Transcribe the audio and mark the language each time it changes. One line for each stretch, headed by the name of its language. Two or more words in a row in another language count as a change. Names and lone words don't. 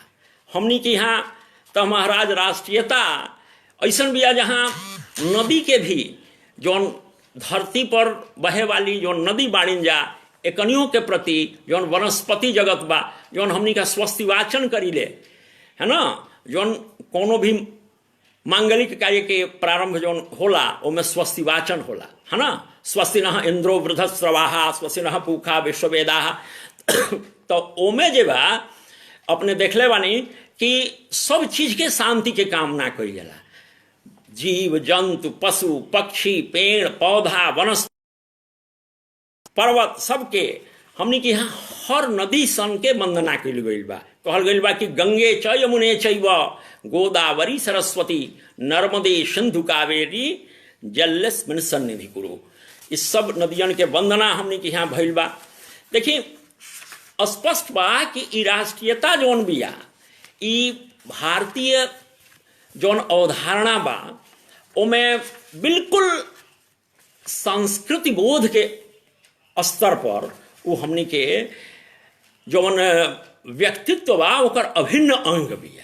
Bhojpuri: हमनी के यहाँ तो महाराज राष्ट्रीयता ऐसा बिया जहाँ नदी के भी जौन धरती पर बहे वाली जौन नदी बाड़िन जा एकनियों के प्रति जौन वनस्पति जगत बा जौन हमनी का स्वस्तिवाचन करीले है ना, जौन कोनो भी मांगलिक कार्य के प्रारंभ जौन होला ओमे स्वस्तिवाचन होला है ना।
Sanskrit: स्वस्ति नः इंद्रो वृद्धस्रवाहा स्वस्ति नः पूखा विश्ववेदाः
Bhojpuri: तो ओमे जे बा अपने देखले बानी कि सब चीज के शांति के कामना कइल जाला। जीव जंतु पशु पक्षी पेड़ पौधा वनस्पति पर्वत सबके हमनी के यहाँ हर नदी सन के वंदना कइल गइल बा। कहल गइल बा कि
Sanskrit: गंगे च यमुने चैव गोदावरी सरस्वती नर्मदे सिंधु कावेरी जलेस्मिन् सन्निधि कुरु।
Bhojpuri: इस सब नदियन के वंदना हमनी के यहाँ भइल बा। देखिए स्पष्ट बा कि ई राष्ट्रीयता जौन बिया ई भारतीय जौन अवधारणा बा ओमे बिल्कुल संस्कृति बोध के स्तर पर वो हमनी के जौन व्यक्तित्व बा ओकर अभिन्न अंग बिया।